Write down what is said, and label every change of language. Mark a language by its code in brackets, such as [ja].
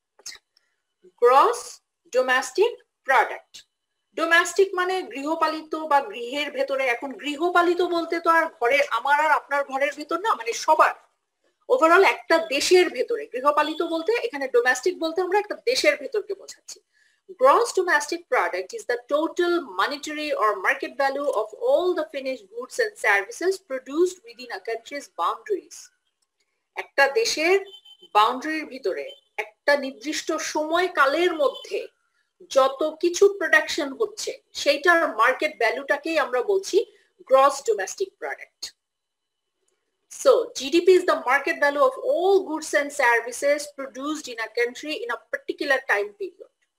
[bn] আচ্ছা, gross domestic product, domestic মানে গৃহপালিত বা গৃহের ভেতরে। এখন গৃহপালিত বলতে তো আর ঘরে, আমার আর আপনার ঘরের ভেতর না, মানে সবার ওভারঅল একটা দেশের ভেতরে। গৃহপালিত বলতে এখানে ডোমেস্টিক বলতে আমরা একটা দেশের ভেতরকে বোঝাচ্ছি। [en] Gross domestic product is the total monetary or market value of all the finished goods and services produced within a country's boundaries. [bn] একটা দেশের বাউন্ডারির ভিতরে একটা নির্দিষ্ট সময়কালের মধ্যে যত কিছু প্রোডাকশন হচ্ছে সেইটার মার্কেট ভ্যালুটাকেই আমরা বলছি gross domestic product. [en] So GDP is the market value of all goods and services produced in a country in a particular time period.